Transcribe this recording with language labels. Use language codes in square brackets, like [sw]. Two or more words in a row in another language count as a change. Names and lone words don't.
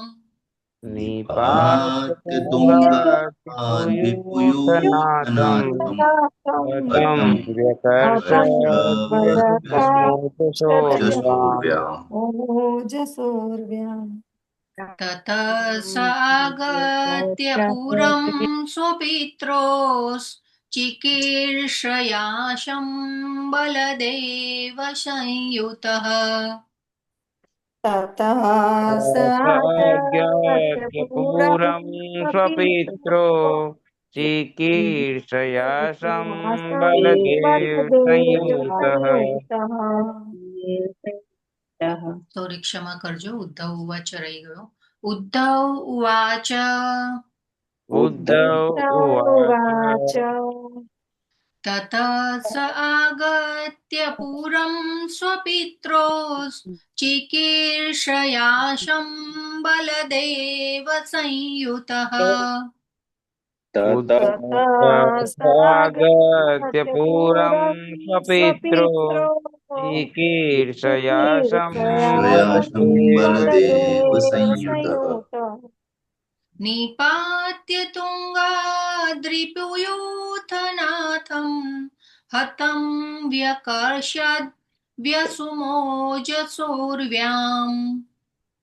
[sa] નિપાત્ય તુંગાદ્રિપુયુથનાથં હतं વ્યકર્ષવ્યસુમોજસોર્વ્યામ ओजसोर्व्याम् તત સ આગત્ય પુરં સ્વપિત્રોશ્ચિકીર્ષયાશં બલદેવ સંયુતઃ ततः स साज्ञात्यपुरं स्वपित्रो चिकीर्षयासं बलदेव संयुतः [gu] સોરી ક્ષમા કરજો, [sa] ઉદ્ધવ ઉવાચ [gu] રહી ગયો. [sa] ઉદ્ધવ ઉવાચ ઉદ્ધવ ઉવાચ તત સ આગત્ય પુરં સ્વપિત્રોશ્ચિકીર્ષયાશં બલદેવ સંયુતઃ તતઃ પુરં સ્વપિત્રો चिकीर्षयासं बलदेव संयुतः निपात्य तुंगाद्रिपुयूथनाथं हतं व्यकर्षद् व्यसुमोजसोर्व्याम्